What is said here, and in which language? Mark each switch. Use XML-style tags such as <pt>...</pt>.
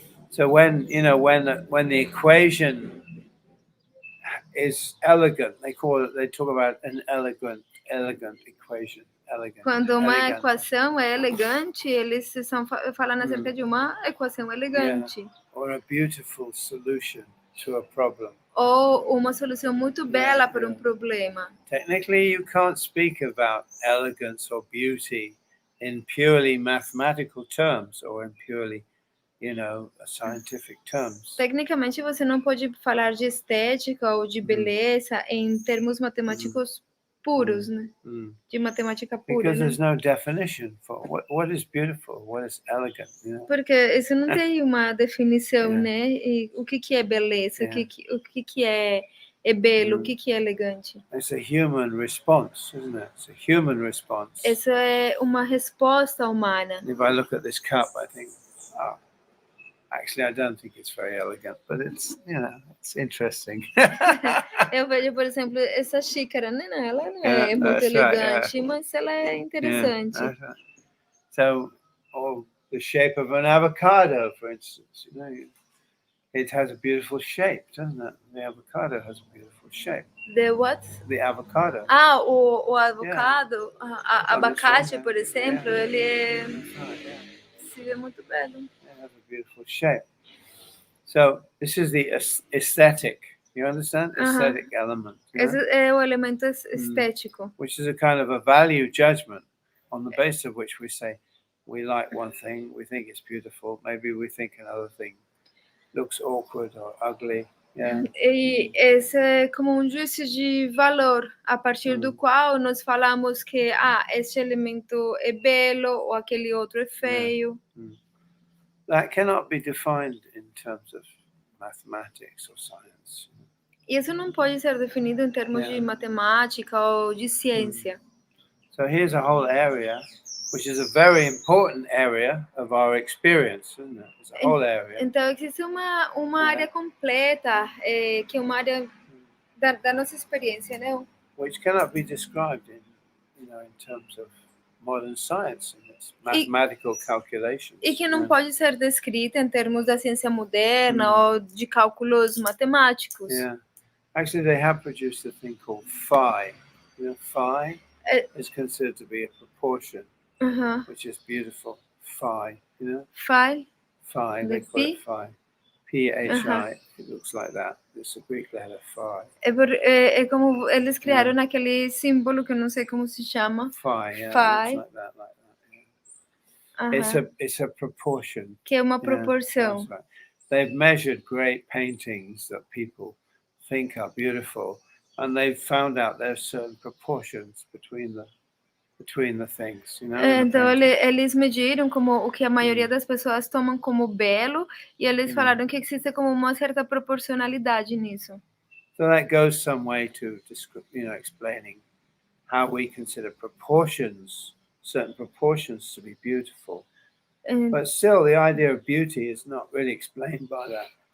<en>So when the equation is elegant, they talk about an elegant equation.</en> <pt>Quando uma equação é elegante, eles estão falando acerca de uma equação elegante.</pt> <en>Yeah. Or a beautiful solution to a problem.</en> <pt>Ou uma solução muito bela para um problema.</pt> <en>Technically, you can't speak about elegance or beauty in purely mathematical terms or in purely, scientific terms.</en> <pt>Tecnicamente, você não pode falar de estética ou de beleza em termos matemáticos puros, né? De matemática pura,</pt> <en>Because</en> <pt>né?</pt> <en>there's no definition for what is beautiful, what is elegant,</en> <pt>Porque isso não tem uma definição, né? E o que é beleza, o que é belo, o que é elegante.</pt> <en>It's a human response, isn't it? It's a human response.</en> <pt>Essa é uma resposta humana.</pt> <en>If I look at this cup, I think, actually, I don't think it's very elegant, but it's interesting.</en> <pt>Eu vejo, por exemplo, essa xícara, né? Ela não é muito elegante, mas ela é interessante.</pt> <en>So, the shape of an avocado, for instance, it has a beautiful shape, doesn't it? The avocado has a beautiful shape. The what? The avocado.</en> <pt>Ah, o avocado, abacate, por exemplo, ele se vê muito belo.</pt> <en>It has a beautiful shape. So this is the aesthetic. You understand? Aesthetic element.</en> <pt>Esse é o elemento estético.</pt> <en>Which is a kind of a value judgment on the basis of which we say we like one thing, we think it's beautiful, maybe we think another thing looks awkward or ugly. Yeah.</en> <pt>E esse é como um juízo de valor, a partir do qual nós falamos que este elemento é belo ou aquele outro é feio.</pt> <en>That cannot be defined in terms of mathematics or science.</en> <pt>Isso não pode ser definido em termos de matemática ou de ciência.</pt> <en>So here's a whole area, which is a very important area of our experience, isn't it? It's a whole area.</en> <pt>Então existe uma área completa, que é uma área da nossa experiência, né?</pt> <en>Which cannot be described in terms of modern science and its mathematical calculations.</en> <pt>E que não pode ser descrita em termos da ciência moderna ou de cálculos matemáticos.</pt> <en>Yeah. Actually, they have produced a thing called phi. Phi is considered to be a proportion, which is beautiful. Phi, Phi? Phi, they call it phi. P-H-I, it looks like that. It's a Greek letter, phi.</en> <pt>É como eles criaram naquele símbolo que eu não sei como se chama.</pt> <en>Phi, yeah, Phi. it looks like that, yeah. It's a proportion.</en> <pt>Que é uma proporção.</pt> <en>Right. They've measured great paintings that people think are beautiful, and they've found out there's certain proportions between the things,</en> <pt>Então eles mediram como o que a maioria das pessoas tomam como belo, e eles falaram que existe como uma certa proporcionalidade nisso.</pt> <en>So that goes some way to explaining how we consider certain proportions to be beautiful. But still, the idea of beauty is not really explained by that.</en>